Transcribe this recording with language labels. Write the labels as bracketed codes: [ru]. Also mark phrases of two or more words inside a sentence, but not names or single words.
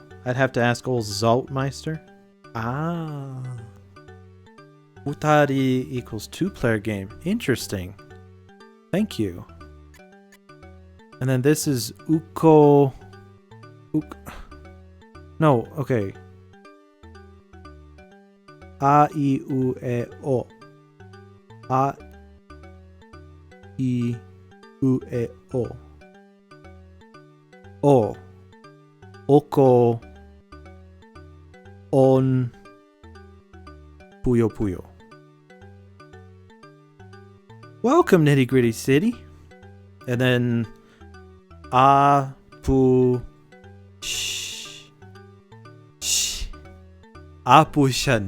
[en] I'd have to ask old Zaltmeister. Ah. Futari equals 2-player game. Interesting. Thank you. And then this is Uko... No, okay. A-I-U-E-O. A-I-U-E-O. O. Oko. On. Puyo Puyo. Welcome, Nitty Gritty City. And then Apu Apushan.